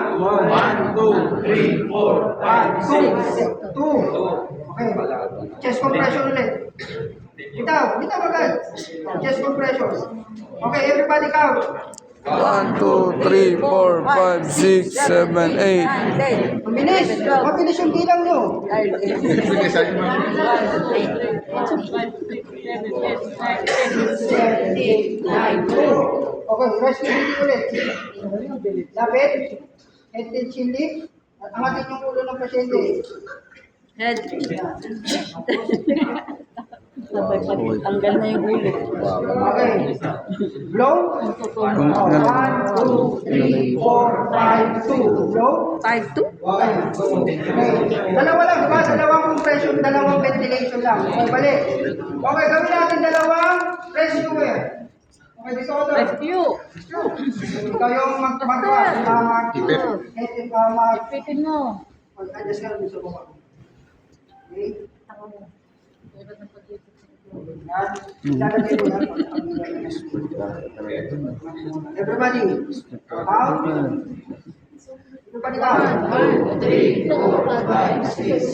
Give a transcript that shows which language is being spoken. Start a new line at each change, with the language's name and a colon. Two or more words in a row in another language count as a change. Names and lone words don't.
English: 1, 2, 3, 4, 5, 2. Okay. Chest compression
Filipino: ulit. Bitaw agad.
English: Chest compression. Okay, everybody count. 1, 2, 3, 4, 5, 6, 7, 8.
Filipino: Mabilis. Mabilis yung bilang nyo. Okay,
English: rest breathing
Filipino: ulit. Lapit.
English: Head and chin lift.
Filipino: Angatin yung ulo ng pasyente. Head. Tanggal na yung ulo.
English: Okay. Blow. 1, 2, 3, 4, 5, 2. Blow. 5-2?
Filipino: Okay. Dalawa lang, diba? Dalawang compression, dalawang ventilation lang. Okay, balik. Okay, gawin natin dalawang rescuer. Okay, dito ko to. Rescue. Ikaw yung Ipitin mo. adjust ka lang dito ko. Okay?
English: Everybody, count.
Filipino: Panikaan. 3, 4, 5, 6,